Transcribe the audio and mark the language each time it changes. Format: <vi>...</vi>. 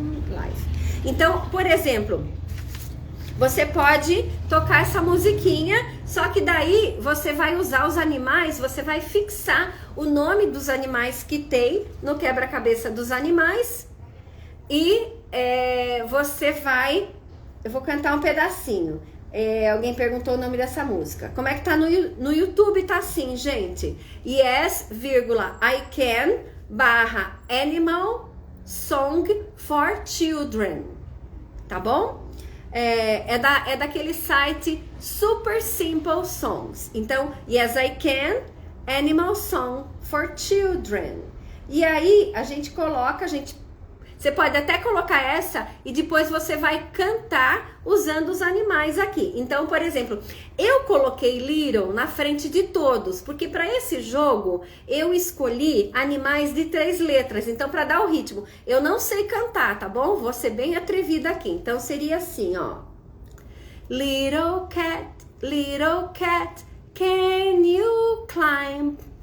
<pt>Live. Então, por exemplo, você pode tocar essa musiquinha, só que daí você vai usar os animais, você vai fixar o nome dos animais que tem no quebra-cabeça dos animais e você vai... Eu vou cantar um pedacinho. Alguém perguntou o nome dessa música. Como é que tá no YouTube? Tá assim, gente.</pt> <en>Yes, I can, /animal song for children.</en> <pt>Tá bom? é daquele site Super Simple Songs.</pt> <en>Então, Yes I Can, Animal Song for Children.</en> <pt>E aí a gente coloca, você pode até colocar essa e depois você vai cantar usando os animais aqui. Então, por exemplo, eu coloquei Little na frente de todos, porque para esse jogo eu escolhi animais de 3 letras. Então, para dar o ritmo, eu não sei cantar, tá bom? Vou ser bem atrevida aqui. Então, seria assim, ó.</pt> <en>Little cat, can you climb?</en>